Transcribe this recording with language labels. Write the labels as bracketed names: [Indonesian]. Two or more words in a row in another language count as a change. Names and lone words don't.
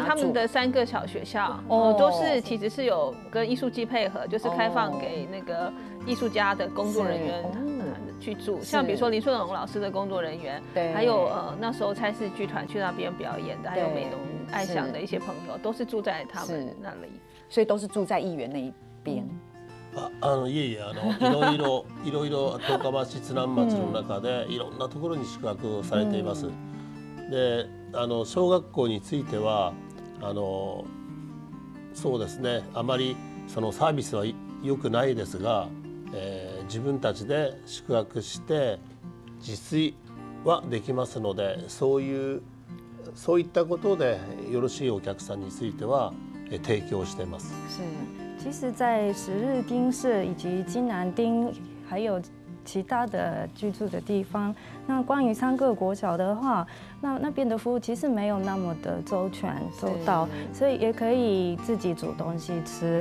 [Chinese] 他们的3个小学校都是其实是有跟艺术季配合，就是开放给那个艺术家的工作人员去住。像比如说林顺龙老师的工作人员，还有那时候蔡氏剧团去那边表演的，还有美浓爱享的一些朋友，都是住在他们那里，所以都是住在议员那一边。 [Japanese] いろいろ十日町津南町の中でいろんなところに宿泊されています。で、小学校についてはそうですね、あまりそのサービスは良くないですが、自分たちで宿泊して自炊はできますので、そういったことでよろしいお客さんについては提供しています。 [Chinese] 是，其实，在十日町市以及金南町，还有其他的居住的地方，那关于3个国小的话，那边的服务其实没有那么的周全周到，所以也可以自己煮东西吃。